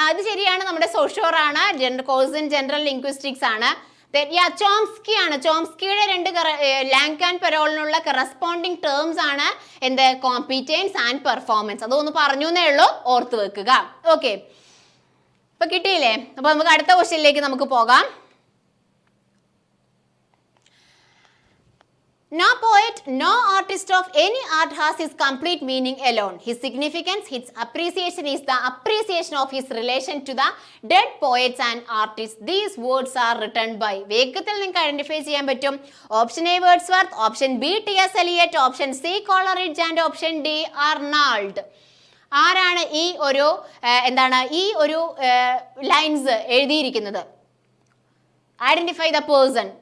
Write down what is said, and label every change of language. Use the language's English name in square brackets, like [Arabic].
[Malayalam] അത് ശരിയാണ്, നമ്മുടെ സോഷ്യോർ ആണ്, കോഴ്സ് ഇൻ ജനറൽ ലിംഗ്വിസ്റ്റിക്സ് ആണ്. ചോംസ്കി ആണ്. ചോംസ്കിയുടെ 2 ലാങ് ആൻഡ് പരോളിനുള്ള കറസ്പോണ്ടിങ് ടേംസ് ആണ് എന്ത്? Competence and performance. അതൊന്ന് പറഞ്ഞു എന്നേ ഉള്ളൂ, ഓർത്ത് വെക്കുക. ഓക്കെ, ഇപ്പൊ കിട്ടിയില്ലേ? അപ്പൊ നമുക്ക് അടുത്ത ക്വസ്റ്റ്യനിലേക്ക് നമുക്ക് പോകാം. [English] No poet, no artist of any art has his complete meaning alone. His significance, his appreciation is the appreciation of his relation to the dead poets and artists. These words are written by. [Malayalam] വേഗത്തിൽ നിങ്ങൾക്ക് identify ചെയ്യാൻ പറ്റും. Option A Wordsworth, option B TS. Eliot, option C Coleridge and option D ആർണാൾഡ്. ആരാണ് ഈ ഒരു ഈ ഒരു lines എഴുതിയിരിക്കുന്നത്? [English] Identify the person.